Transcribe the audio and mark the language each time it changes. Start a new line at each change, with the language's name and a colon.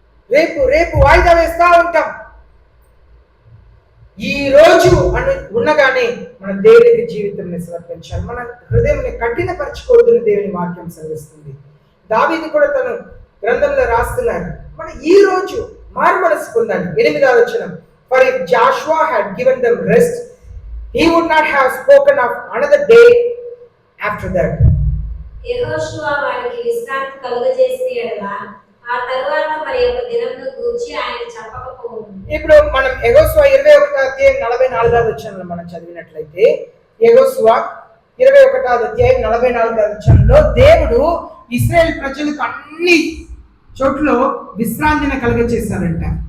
Telugu: రేపు రేపు వాయిదా వేస్తా ఉంటాం. ఈ రోజు అని ఉండగానే మన దేవునికి జీవితం సమర్పించాలి, మన హృదయం కఠినపరచుకోవద్దని దేవుని వాక్యం సెలవిస్తుంది. దావీదు కూడా తను గ్రంథంలో రాస్తున్నారు, మన ఈ రోజు మారు మనసు పొందాలి. 8వ వచనం,
English: for if Joshua had given them rest, he would not have spoken of another day after that.
Telugu: యెహోషువ వారికి విశ్రాంతి కలుగజేస్తే ఆ తరువాత మరి ఒక దినమును గూర్చి ఆయన చెప్పకపోవును. ఇప్పుడు మనం యెహోషువ 21వ అధ్యాయం 44వ వచనంలో మనం చదివినట్లయితే, యెహోషువ 21వ అధ్యాయం 44వ వచనంలో దేవుడు ఇశ్రాయేల్ ప్రజలకు అన్ని చోట్ల విశ్రాంతిని కలుగజేశారంట.